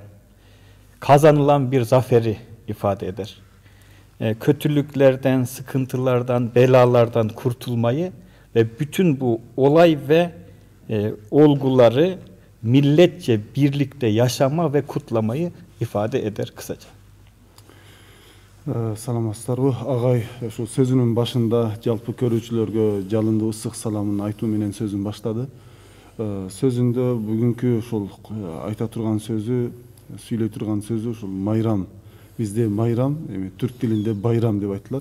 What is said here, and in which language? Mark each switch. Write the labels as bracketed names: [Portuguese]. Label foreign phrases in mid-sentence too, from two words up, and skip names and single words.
[Turkish] Kazanılan bir zaferi ifade eder. Kötülüklerden, sıkıntılardan, belalardan kurtulmayı ve bütün bu olay ve olguları milletçe birlikte yaşama ve kutlamayı ifade eder kısaca. [Kyrgyz] Саламатсыздарбы агай, ошо сөзүнүн башында жалпы көрүүчүлөргө жалындуу ысык саламын айтуу менен сөзүн баштады. Сөзүндө бүгүнкү ошол айта турган сөзү, сүйлөй турган сөзү ошол майрам. Бизде майрам, түрк тилинде байрам деп айтылат.